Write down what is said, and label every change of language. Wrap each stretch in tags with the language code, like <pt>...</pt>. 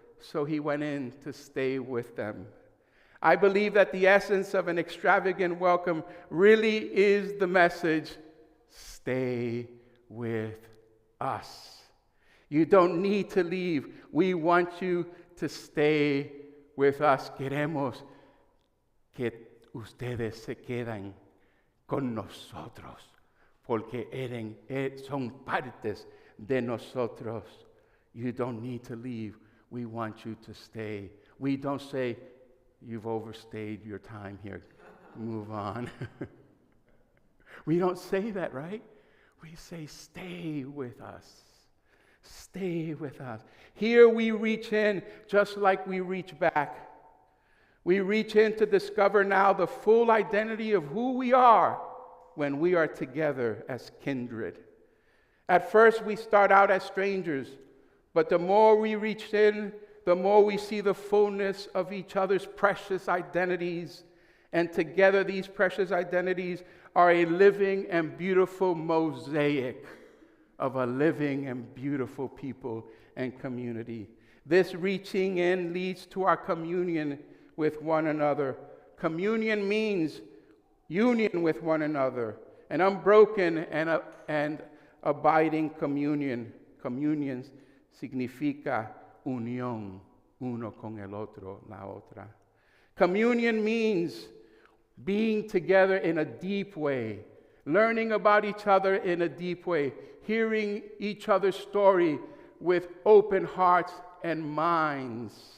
<en>So he went in to stay with them. I believe that the essence of an extravagant welcome really is the message, stay with us. You don't need to leave. We want you to stay with us.</en> <es>Queremos que ustedes se quedan con nosotros, porque son partes de nosotros.</es> <en>You don't need to leave. We want you to stay. We don't say, you've overstayed your time here. Move on. We don't say that, right? We say, stay with us. Stay with us. Here we reach in just like we reach back. We reach in to discover now the full identity of who we are when we are together as kindred. At first, we start out as strangers, but the more we reach in, the more we see the fullness of each other's precious identities. And together, these precious identities are a living and beautiful mosaic of a living and beautiful people and community. This reaching in leads to our communion with one another. Communion means union with one another, an unbroken and abiding communion.</en> <es>Communion significa unión, uno con el otro, la otra.</es> <en>Communion means being together in a deep way, learning about each other in a deep way, hearing each other's story with open hearts and minds.</en>